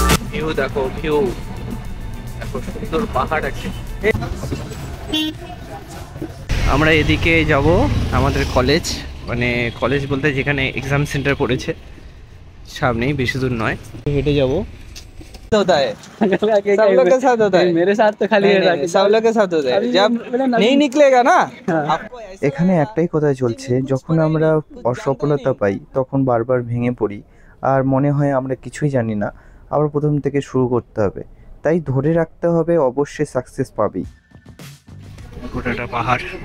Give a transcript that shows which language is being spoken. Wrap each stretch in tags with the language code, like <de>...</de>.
<bn>View দেখো, সুন্দর পাহাড় আছে। আমরা এদিকে যাব আমাদের কলেজ, মানে কলেজ বলতে যেখানে এক্সাম সেন্টার পড়েছে সামনেই, বেশি দূর নয়, হেঁটে যাবো।</bn> <hi>होता है सब लोग के साथ होता है, मेरे साथ तो खाली सब लोग के साथ होता है, जब नहीं निकलेगा ना।</hi> <bn>এখানে একটাই কথা চলছে, যখন আমরা অসফলতা পাই তখন বারবার ভেঙে পড়ি, আর মনে হয় আমরা কিছুই জানি না, আবার প্রথম থেকে শুরু করতে হবে। তাই ধরে রাখতে হবে, অবশ্যই সাকসেস পাবেই। গোটাটা পাহাড়।</bn>